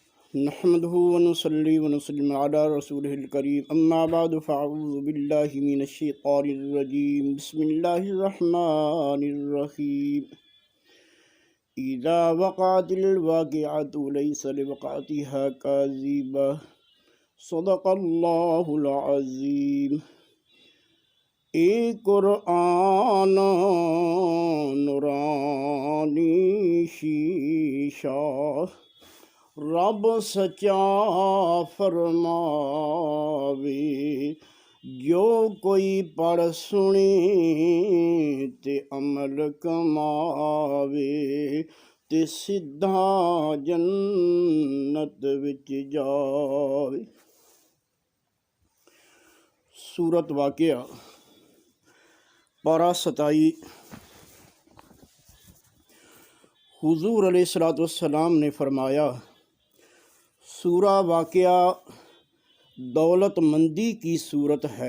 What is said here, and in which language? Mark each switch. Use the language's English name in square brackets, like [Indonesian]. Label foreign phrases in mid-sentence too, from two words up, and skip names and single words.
[Arabic] نحمده ونصلي ونسلم على رسوله الكريم اما بعد فاعوذ بالله من الشيطان الرجيم بسم الله الرحمن الرحيم اذا وقعت الواقعة ليس لوقعتها كاذبة صدق الله العظيم۔ [Punjabi] اے قرآن نورانی شیشہ رب سچا فرماوے، جو کوئی پڑھ سنے تے عمل کماوے تے سدھا جنت وچ جاوے۔ [Urdu] سورت واقعہ پارہ 27۔ حضور علیہ السلام نے فرمایا، سورہ واقعہ دولت مندی کی صورت ہے۔